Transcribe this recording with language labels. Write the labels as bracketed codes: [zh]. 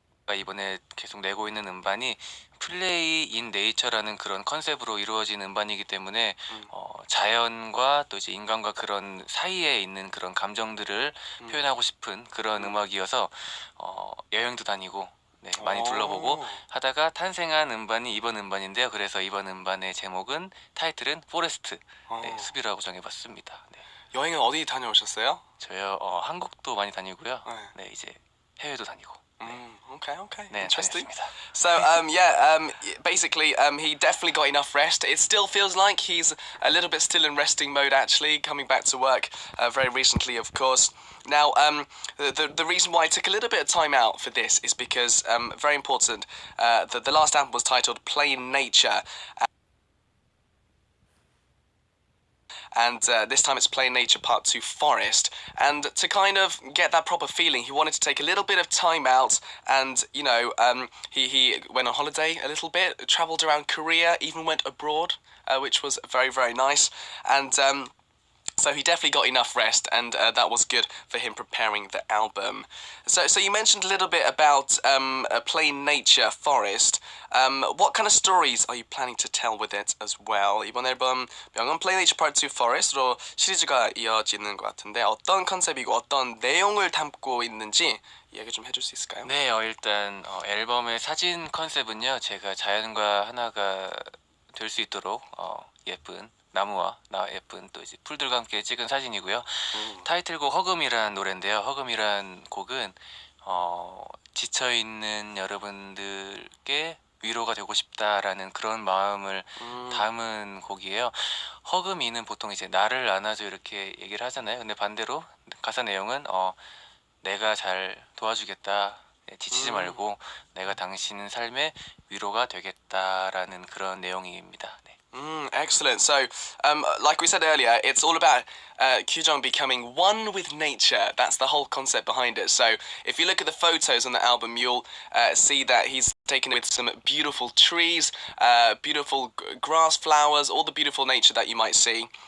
[ko] 제가 이번에 계속 내고 있는 음반이 플레이 인 네이처라는 그런 컨셉으로 이루어진 음반이기 때문에 자연과 또 이제 인간과 그런 사이에 있는 그런 감정들을 표현하고 싶은 그런 음악이어서 여행도 다니고 네, 많이 둘러보고 하다가 탄생한 음반이 이번 음반인데요. 그래서 이번 음반의 제목은 타이틀은 포레스트, 네, 숲이라고 정해봤습니다. 네. 여행은 어디 다녀오셨어요? 저요 한국도 많이 다니고요. 네. 네, 이제 해외도 다니고. [en] Okay. [ko] 네, [en] Interesting. [ko] 다녔습니다. [en] So, basically, he definitely got enough rest. It still feels like he's a little bit still in resting mode, actually, coming back to work very recently, of course. Now, the reason why I took a little bit of time out for this is because, very important, the last album was titled Plain Nature. And this time it's Plain Nature Part 2 Forest. And to kind of get that proper feeling, he wanted to take a little bit of time out and, you know, he went on holiday a little bit, travelled around Korea, even went abroad, which was very, very nice. And so he definitely got enough rest, and that was good for him preparing the album. So you mentioned a little bit about a Plain Nature Forest. What kind of stories are you planning to tell with it as well? [ko] 이번 앨범 명은 Plain Nature Part 2 Forest로 시리즈가 이어지는 것 같은데 어떤 컨셉이고 어떤 내용을 담고 있는지 이야기 좀 해줄 수 있을까요? 네, 일단 앨범의 사진 컨셉은요. 제가 자연과 하나가 될 수 있도록 예쁜 나무와 예쁜 또 이제 풀들과 함께 찍은 사진이고요. 타이틀곡 허금이란 노래인데요. 허금이란 곡은 지쳐있는 여러분들께 위로가 되고 싶다라는 그런 마음을 담은 곡이에요. 허금이는 보통 이제 나를 안아줘 이렇게 얘기를 하잖아요. 근데 반대로 가사 내용은 내가 잘 도와주겠다. 지치지 말고 내가 당신 삶의 위로가 되겠다라는 그런 내용입니다. 네. [en] Excellent. So, like we said earlier, it's all about Kyujong becoming one with nature. That's the whole concept behind it. So, if you look at the photos on the album, you'll see that he's taken it with some beautiful trees, beautiful grass, flowers, all the beautiful nature that you might see.